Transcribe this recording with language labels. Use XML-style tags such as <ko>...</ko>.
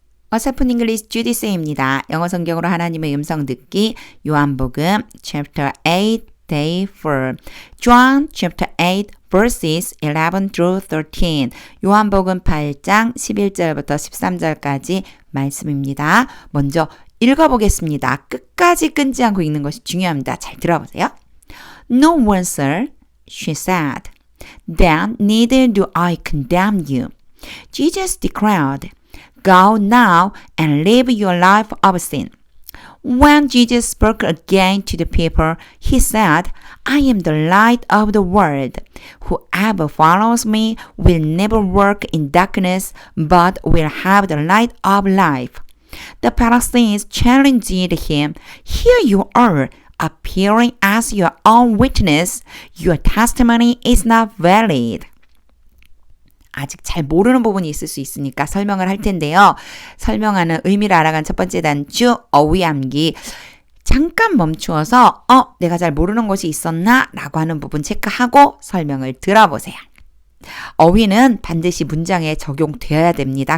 <ko>어설픈 잉글리시 주디스입니다. 영어 성경으로 하나님의 음성 듣기 요한복음 chapter 8 day 4</ko> <en>John chapter 8 verses 11 through 13</en> <ko>요한복음 8장 11절부터 13절까지 말씀입니다. 먼저 읽어보겠습니다. 끝까지 끊지 않고 읽는 것이 중요합니다. 잘 들어보세요.</ko> <en>No one, sir, she said. Then neither do I condemn you. Jesus declared. Go now and live your life of sin. When Jesus spoke again to the people, he said, I am the light of the world. Whoever follows me will never walk in darkness, but will have the light of life. The Pharisees challenged him, Here you are, appearing as your own witness. Your testimony is not valid.</en> <ko>아직 잘 모르는 부분이 있을 수 있으니까 설명을 할 텐데요. 설명하는 의미를 알아간 첫 번째 단추 어휘암기. 잠깐 멈추어서 내가 잘 모르는 것이 있었나? 라고 하는 부분 체크하고 설명을 들어보세요. 어휘는 반드시 문장에 적용되어야 됩니다.</ko>